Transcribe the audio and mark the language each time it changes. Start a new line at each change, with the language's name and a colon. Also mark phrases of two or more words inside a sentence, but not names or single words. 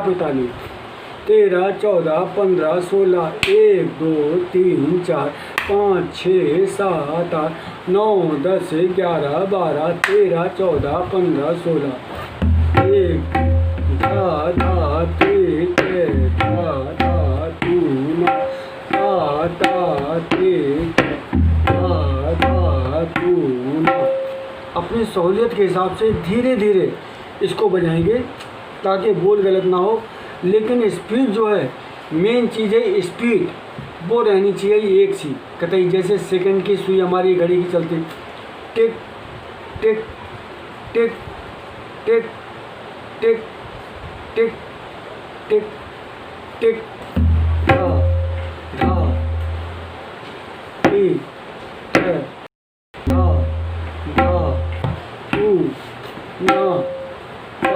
Hindi: पे ताली, 13 14 15 16, 1 2 3 4 5 6 7 8 9 10 11 12 13 14 15 16, 1 धा धा ते ते धा धा तू ना, ता ता ते ते धा धा तू ना। अपनी सहूलियत के हिसाब से धीरे धीरे इसको बजाएंगे ताकि बोल गलत ना हो। लेकिन स्पीड जो है, मेन चीज़ है स्पीड, वो रहनी चाहिए एक सी कतई। जैसे सेकंड की सुई हमारी घड़ी की चलती, टिक टिक टिक टिक टिक टिक टिक टिक, धा धा ती ते धा धा तू ना, ता